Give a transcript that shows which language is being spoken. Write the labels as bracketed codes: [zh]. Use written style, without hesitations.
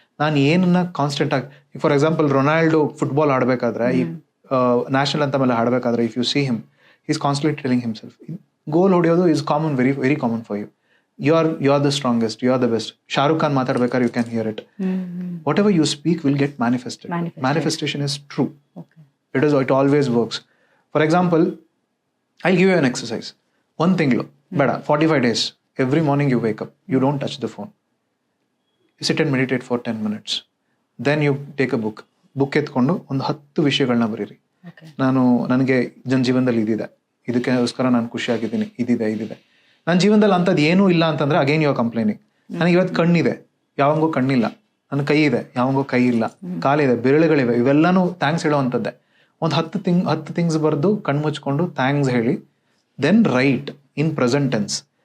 [kn] ನಾನು ಏನನ್ನ [en] constant ಆಗಿ, for example [kn] ರೊನಾಲ್ಡೋ ಫುಟ್ಬಾಲ್ ಆಡಬೇಕಾದ್ರೆ, ಈ ನ್ಯಾಷನಲ್ ಅಂತ ಮೇಲೆ ಆಡಬೇಕಾದ್ರೆ, [en] if you see him, is constantly telling himself, [kn] ಗೋಲ್ ಹೊಡೆಯೋದು [en] Is common, very very common for you. You are the strongest, you are the best. [kn] Shahrukh Khan ಮಾತಾಡ್ಬೇಕಾದ್ರೆ [en] You can hear it. Whatever you speak will get manifested. Manifestation is true. It always works. For example, I'll give you an exercise. [kn] 1 ತಿಂಗಳು ಬೇಡ, [en] 45 days. Every morning you wake up, you don't touch the phone. You sit and meditate for 10 minutes. Then you take a book [kn] ಎತ್ಕೊಂಡು ಒಂದು 10 ವಿಷಯಗಳನ್ನ ಬರೀರಿ. ನನಗೆ ನನ್ನ ಜೀವನದಲ್ಲಿ ಇದಿದೆ, ಇದಕ್ಕೋಸ್ಕರ ನಾನು ಖುಷಿಯಾಗಿದ್ದೀನಿ, ಇದಿದೆ. ನನ್ನ ಜೀವನದಲ್ಲಿ ಅಂಥದ್ದು ಏನೂ ಇಲ್ಲ ಅಂತಂದ್ರೆ [en] Again you are complaining. [kn] ನನಗೆ ಇವತ್ತು ಕಣ್ಣಿದೆ, ಯಾವಂಗೋ ಕಣ್ಣಿಲ್ಲ. ನನ್ನ ಕೈ ಇದೆ, ಯಾವಂಗೋ ಕೈ ಇಲ್ಲ. ಕಾಲಿದೆ, ಬೆರಳುಗಳಿವೆ, ಇವೆಲ್ಲಾನು ಥ್ಯಾಂಕ್ಸ್ ಹೇಳೋ ಅಂಥದ್ದೇ. ಒಂದು 10 ಥಿಂಗ್ಸ್ ಬರೆದು ಕಣ್ಣು ಮುಚ್ಕೊಂಡು ಥ್ಯಾಂಕ್ಸ್ ಹೇಳಿ, [en] Then write in present tense.